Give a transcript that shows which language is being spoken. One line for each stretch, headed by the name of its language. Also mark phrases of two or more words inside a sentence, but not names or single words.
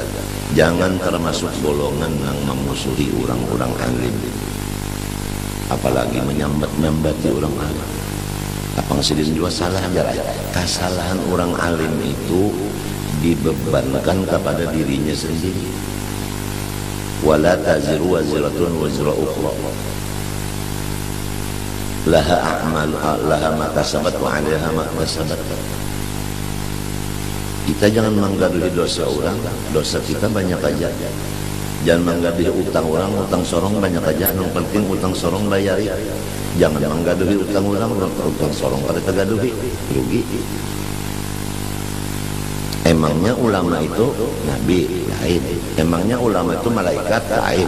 Banjar: Jangan termasuk golongan yang memusuhi orang-orang alim. Apalagi menyambat-nyambati orang alim. Apang sidin juga salah jarak. Kesalahan orang alim itu dibebankan kepada dirinya sendiri.
Arabic: ولا تزر وازرة وزر أخرى. لها أعمال لها ما كسبت وعليها ما كسبت.
Banjar: Kita jangan menggaduhi dosa orang, dosa kita banyak aja. Jangan menggaduhi utang orang, utang sorong banyak aja. Yang penting utang sorong bayari. Jangan menggaduhi utang orang, utang sorong kada tegaduhi, rugi. Emangnya ulama itu nabi lain, emangnya ulama itu malaikat lain.